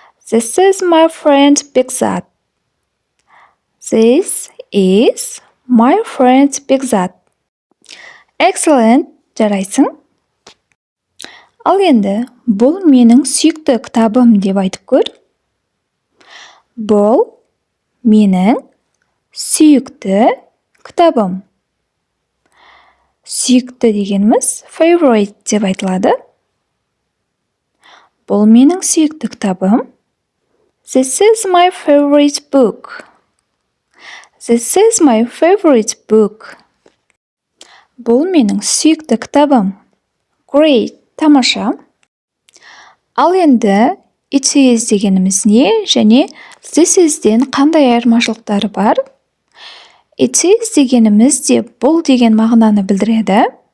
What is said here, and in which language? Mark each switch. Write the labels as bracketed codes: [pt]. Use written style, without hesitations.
[en] This is my friend Бекзат. This is my friend Бекзат. Excellent, [kk] жарайсың. Ал енді, бұл менің сүйікті кітабым деп айтып көр. Бұл менің сүйікті кітабым. Сүйікті дегеніміз favorite деп айтылады. Бұл менің сүйікті кітабым. [en] This is my favorite book. This is my favorite book. [kk] Бұл менің сүйікті кітабым. [en] Great, [kk] тамаша. Ал енді it is дегеніміз не және this is'ден қандай айырмашылықтары бар? It is дегеніміз де бұл деген мағынаны білдіреді.